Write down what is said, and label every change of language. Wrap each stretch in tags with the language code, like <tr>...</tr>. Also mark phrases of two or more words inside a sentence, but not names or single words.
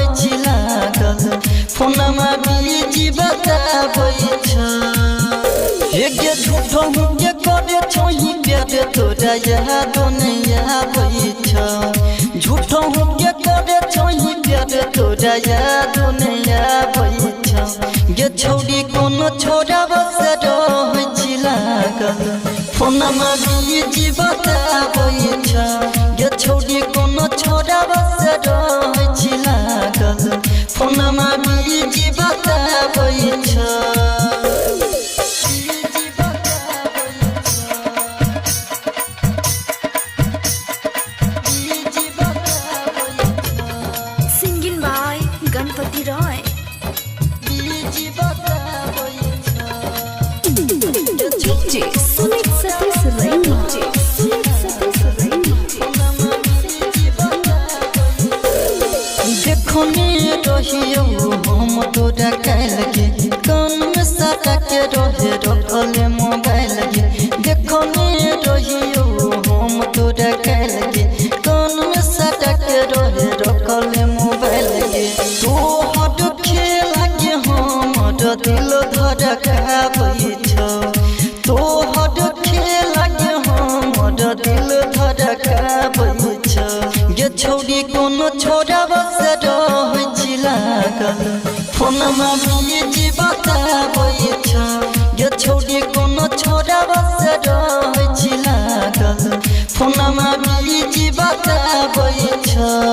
<mai>छी लागल फोनमा बीजी बताबै छ हे गे झूठो के करे छोई प्यार तोरा याद नहीं आबै छ झूठो के करे छोई प्यार तोरा याद नहीं आबै छ गे छोड़ी कोनो छोरा बस रहै छी लागल फोनमा बीजी बताबै छ गे छोड़ी कोनो छोरा बस रहै छी लागल फोनमा बीजी बताबै छ</mai> <en>Singing by Ganpati Roy. DJ Sumit Satish Raina. Sumit Satish Raina.</en> <mai>देखो ने रहियो हम तोरा कैल के कान में सटा के रहे रखले मोबाइल के देखो ने रहियो हम तोरा कैल के कान में सटा के रहे रखले मोबाइल के तो हट खेला के हमर दिल धड़काबै छ तो हट खेला के हमर दिल धड़काबै छ गे छोड़ी कोनो छोरा बस रहै छी लागल फोनमा बीजी बताबै छ गे छोड़ी कोनो छोरा बस रहै छी लागल फोनमा बीजी बताबै छ</mai>